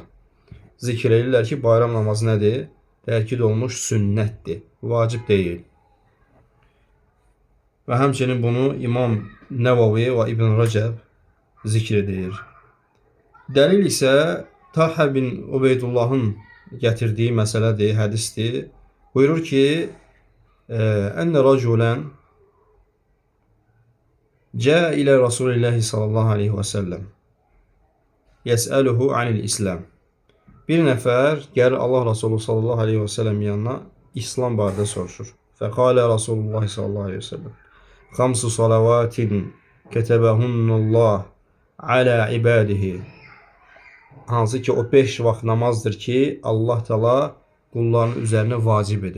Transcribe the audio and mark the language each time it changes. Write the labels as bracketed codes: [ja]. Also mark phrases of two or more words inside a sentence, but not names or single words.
[az] Zikr edirlər ki, bayram namazı nədir? Təkid olmuş sünnətdir, vacib deyil. Və həmçinin bunu İmam Nəvavi və İbn Rəcəb zikr edir. Dəlil isə Tahə bin Ubeydullahın gətirdiyi məsələdir, hədisdir. Buyurur ki, [ar] أن رجلا جاء إلى رسول الله صلى الله عليه وسلم يسأله عن الإسلام. [az] Bir nəfər gəlir Allah Resulü [ar] صلى الله عليه وسلم [az] yanına İslam barədə soruşur. [ar] فقال رسول الله صلى الله عليه وسلم خمس صلوات كتبهن الله على عباده. [az] Hansı ki o 5 vaxt namazdır ki Allah Teala qulların üzərinə vacib edib.